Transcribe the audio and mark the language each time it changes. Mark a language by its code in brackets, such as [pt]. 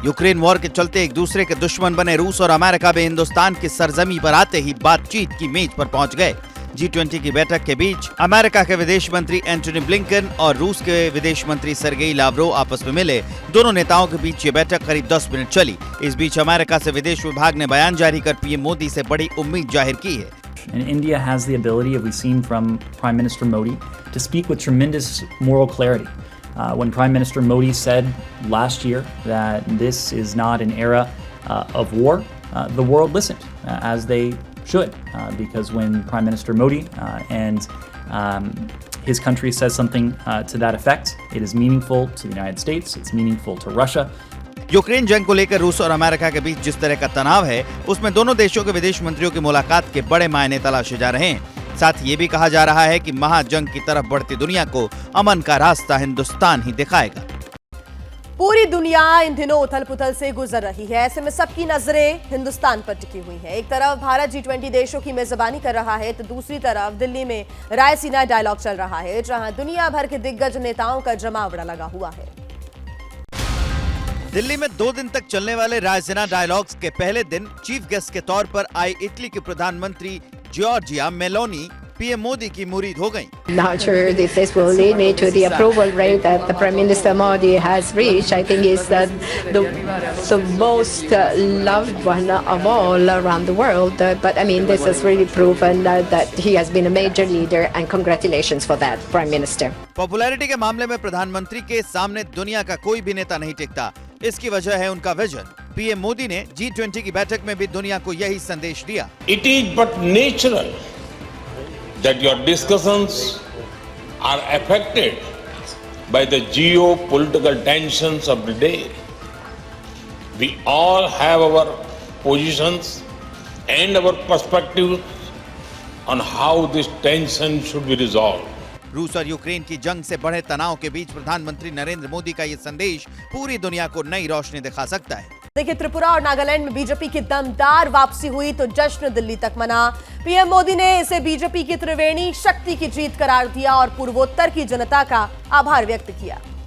[hi] Ukraine war के चलते एक दूसरे के दुश्मन बने रूस और अमेरिका भी हिंदुस्तान की सरजमी पर आते ही बातचीत की मेज पर पहुंच गए। G20 की बैठक के बीच अमेरिका के विदेश मंत्री एंटनी ब्लिंकन और रूस के विदेश मंत्री सर्गेई लावरोव आपस में मिले। दोनों नेताओं के बीच ये बैठक करीब 10 मिनट चली। इस बीच अमेरिका से विदेश विभाग ने बयान जारी कर पीएम मोदी से बड़ी उम्मीद जाहिर की है। [en] And India has the ability, as we've seen from Prime Minister Modi, to speak with tremendous moral clarity. When Prime Minister Modi said last year that this is not an era of war, the world listened, as they should, because when Prime Minister Modi and his country says something to that effect, it is meaningful to the United States, it's meaningful to Russia. [hi] Ukraine जंग को लेकर रूस और America के बीच जिस तरह का तनाव है, उसमें दोनों देशों के विदेश मंत्रियों की मुलाकात के बड़े मायने तलाशे जा रहे हैं। साथ ही ये भी कहा जा रहा है कि महाजंग की तरफ बढ़ती दुनिया को अमन का रास्ता हिंदुस्तान ही दिखाएगा। पूरी दुनिया इन दिनों उथल पुथल से गुजर रही है, ऐसे में सबकी नजरें हिंदुस्तान पर टिकी हुई है। एक तरफ भारत G20 देशों की मेजबानी कर रहा है, तो दूसरी तरफ दिल्ली में रायसीना डायलॉग चल रहा है, जहां दुनिया भर के दिग्गज नेताओं का जमावड़ा लगा हुआ है। दिल्ली में 2 दिन तक चलने वाले रायसीना डायलॉग्स के पहले दिन चीफ गेस्ट के तौर पर आई इटली की प्रधानमंत्री जॉर्जिया मेलोनी पीएम मोदी की मुरीद हो गईं। [en] Not sure if this will lead me to the approval rate that the Prime Minister Modi has reached. I think is the most loved one of all around the world. But I mean, this has really proven that he has been a major leader, and congratulations for that, Prime Minister. [hi] Popularity के मामले में प्रधानमंत्री के सामने दुनिया का कोई भी नेता नहीं टिकता। इसकी वजह है उनका विजन। पीएम मोदी ने G20 की बैठक में भी दुनिया को यही संदेश दिया। [en] It is but natural that your discussions are affected by the geopolitical tensions of the day. We all have our positions and our perspectives on how this tension should be resolved. [hi] रूस और Ukraine की जंग से बढ़े तनाव के बीच प्रधानमंत्री नरेंद्र मोदी का ये संदेश पूरी दुनिया को नई रोशनी दिखा सकता है। देखिए, त्रिपुरा और नागालैंड में बीजेपी की दमदार वापसी हुई तो जश्न दिल्ली तक मना। पीएम मोदी ने इसे बीजेपी की त्रिवेणी शक्ति की जीत करार दिया और पूर्वोत्तर की जनता का आभार व्यक्त किया।